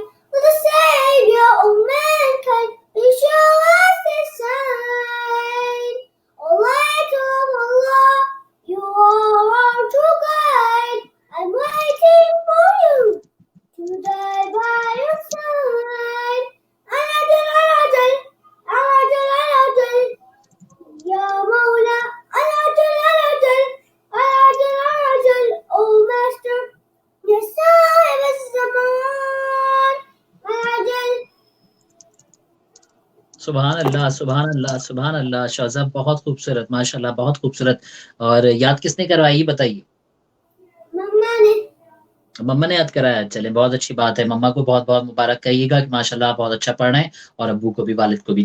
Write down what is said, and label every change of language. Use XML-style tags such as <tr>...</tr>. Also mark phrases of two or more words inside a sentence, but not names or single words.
<en>Will the Savior of mankind please show us His sign? O light of Allah, you are our true guide. I'm waiting for you to die by your side.</en> <ar>العجل العجل العجل العجل يا مولى. العجل العجل العجل العجل,</ar> <en>oh Master.</en> <ar>يا صاحب الزمان. Alajal. سبحان اللہ سبحان اللہ سبحان اللہ.</ar> <ur>شوزیب بہت خوبصورت، ماشاءاللہ بہت خوبصورت. اور یاد کس نے کروائی بتائیے؟ مما نے. مما نے یاد کرایا. چلے بہت اچھی بات ہے. مما کو بہت بہت مبارک کہیے گا کہ ماشاءاللہ بہت اچھا پڑھ رہے ہیں، اور ابو کو بھی، والد کو بھی.</ur>